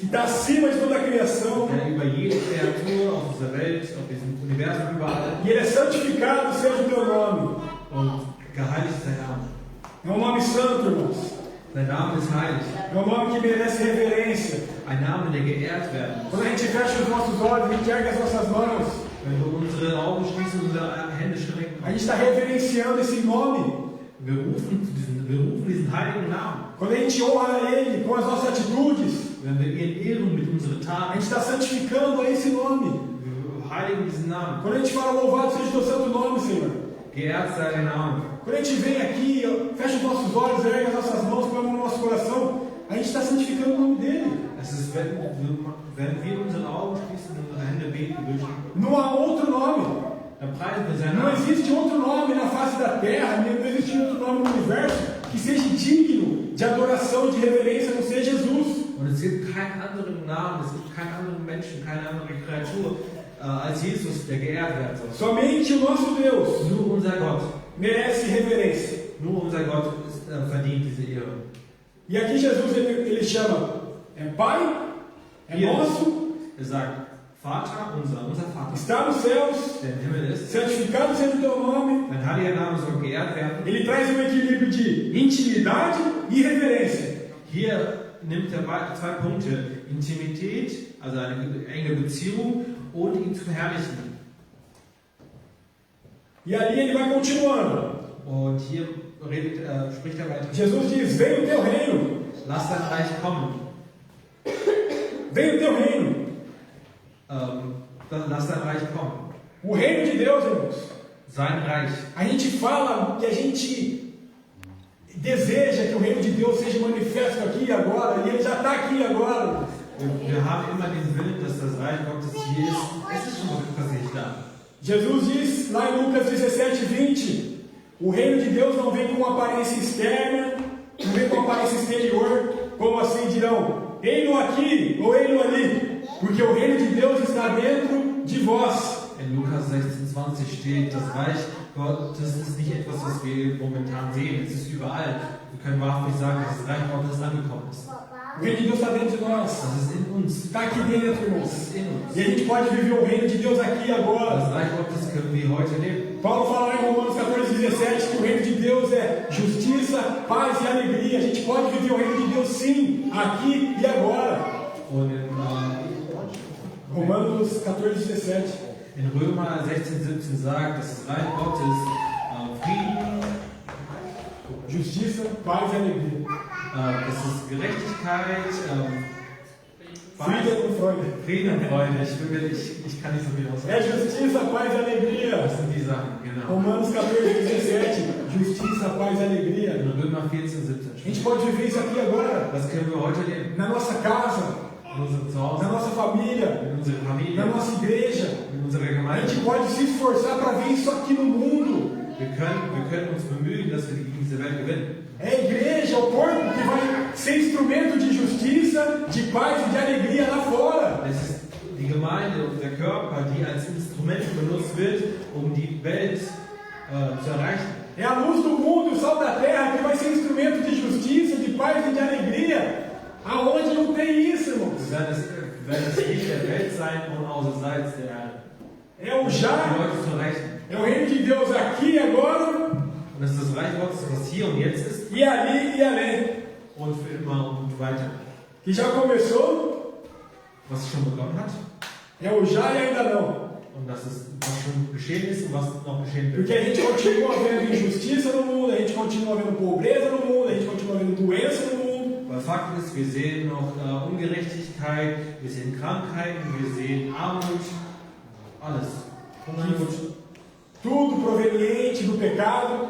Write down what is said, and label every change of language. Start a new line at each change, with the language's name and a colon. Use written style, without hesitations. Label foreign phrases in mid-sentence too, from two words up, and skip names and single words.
Portuguese: que está acima de toda a criação,
German: Der über jede Kreatur auf dieser Welt, auf diesem Universum, überall.
Portuguese: e ele é santificado, seja o teu nome.
German: Und geheiligt ist sein Name.
Portuguese: É um nome santo, irmãos.
German: Sein Name ist heilig.
Portuguese: É um nome que merece reverência.
German: Ein Name, der geehrt werden muss.
Portuguese: Quando a gente fecha os nossos olhos, a gente ergue as nossas mãos,
German: Wenn wir unsere Augen schließen, unsere Hände strecken,
Portuguese: a gente está reverenciando esse nome.
German: wir rufen diesen heiligen Namen.
Portuguese: Quando a gente honra Ele com as nossas atitudes,
German: Wenn wir ihn ehren mit unseren
Portuguese: a
German: Taten,
Portuguese: gente está santificando a esse nome.
German: wir heiligen diesen Namen.
Portuguese: Quando a gente fala louvado seja o teu santo nome, Senhor.
German: Geehrt sei dein Name.
Portuguese: Quando a gente vem aqui, fecha os nossos olhos, ergue as nossas mãos, põe a mão no nosso coração, a gente está santificando o nome dele.
German: Es ist, wenn wir unsere Augen schließen und unsere Hände beten durch,
Portuguese: Não há outro nome.
German: dann preisen wir seinen
Portuguese: Não
German: Namen.
Portuguese: existe outro nome na face da terra, não existe outro nome no universo que seja digno de adoração, de reverência, a não ser Jesus.
German: Und es gibt keinen anderen Namen, es gibt keinen anderen Menschen, keine andere Kreatur als Jesus, der geehrt werden soll.
Portuguese: Somente o nosso Deus
German: Nur unser Gott.
Portuguese: merece reverência.
German: Nur unser Gott verdient diese Ehre.
Portuguese: E aqui Jesus ele chama Pai, é
German: Hier,
Portuguese: nosso,
German: er sagt Vater unser Vater,
Portuguese: está nos céus,
German: der im Himmel ist,
Portuguese: santificado seja o teu nome.
German: dein heiliger Name soll geehrt werden.
Portuguese: Ele traz um equilíbrio de intimidade e reverência.
German: Hier nimmt er zwei Punkte, Intimität, also eine enge Beziehung, und ihn zu verherrlichen.
Portuguese: E ali ele vai continuando.
German: Und hier spricht er weiter.
Portuguese: Jesus diz: vem o teu reino,
German: Lass dein Reich kommen.
Portuguese: vem o teu reino.
German: Lass dein Reich kommen.
Portuguese: O reino de Deus, irmãos.
German: Sein Reich.
Portuguese: A gente fala que a gente deseja que o reino de Deus seja manifesto aqui e agora, e ele já está aqui agora.
German: Wir haben immer den Willen, dass das Reich Gottes hier ist. Es ist schon tatsächlich da.
Portuguese: Jesus diz lá em Lucas 17:20, o reino de Deus não vem com aparência externa, não vem com aparência exterior, como assim dirão, ei-lo aqui ou ei-lo ali, porque o reino de Deus está dentro de vós.
German: In Lukas 16,20 steht, das Reich Gottes ist nicht etwas, was wir momentan sehen, es ist überall. Wir können wahrhaftig sagen, dass das Reich Gottes angekommen ist.
Portuguese: O reino de Deus está dentro de nós,
German: Das ist in uns.
Portuguese: está aqui dentro,
German: Das
Portuguese: irmãos.
German: ist in uns.
Portuguese: E a gente pode viver o reino de Deus aqui e agora.
German: Das Reich Gottes können wir heute leben.
Portuguese: Paulo fala lá em Romanos 14:17 que o reino de Deus é justiça, paz e alegria. A gente pode viver o reino de Deus sim, aqui e agora.
German: Und in
Portuguese: Romanos 14:17.
German: Römer 16,17 sagt, dass das Reich Gottes Frieden,
Portuguese: Justiça, paz e alegria.
German: das ist Gerechtigkeit, Frieden und Freude. Frieden und Freude. Ich kann nicht so viel aussagen.
Portuguese: É justiça, paz e alegria.
German: Das sind die Sachen, genau.
Portuguese: Romanos 14:17. Justiça, paz e alegria.
German: In Römer 14,17
Portuguese: A gente pode viver isso aqui agora.
German: Das können wir heute leben.
Portuguese: Na nossa casa,
German: In unserem
Portuguese: na
German: Zuhause,
Portuguese: nossa família,
German: in unserer Familie,
Portuguese: na nossa igreja.
German: in unserer
Portuguese: A
German: Gemeinde.
Portuguese: gente pode se esforçar para ver isso aqui no mundo.
German: Wir können uns bemühen, dass wir gegen diese Welt gewinnen.
Portuguese: É a igreja, o corpo que vai ser instrumento de justiça, de paz e de alegria lá fora.
German: Es ist die Gemeinde und der Körper, die als Instrument benutzt wird, um die Welt zu erreichen.
Portuguese: É a luz do mundo, o sal da terra, que vai ser instrumento de justiça, de paz e de alegria. Aonde não tem isso, irmãos?
German: Werden das Licht der Welt sein und außerseits der Erde.
Portuguese: É o
German: Die
Portuguese: já,
German: Leute zu erreichen.
Portuguese: é o reino de Deus aqui e agora,
German: Und das ist das Reich Gottes, was hier und jetzt ist
Portuguese: e ali e além.
German: und für immer und weiter.
Portuguese: Que já começou,
German: Was schon begonnen hat
Portuguese: é o já e ainda não.
German: und das ist, was schon geschehen ist und was noch geschehen wird.
Portuguese: Porque a gente continua vendo injustiça no mundo, a gente continua vendo pobreza no mundo, a gente continua vendo doença no mundo.
German: Weil Fakt ist, wir sehen noch Ungerechtigkeit, wir sehen Krankheiten, wir sehen Armut, alles. Hungernot,
Portuguese: Tudo proveniente do pecado.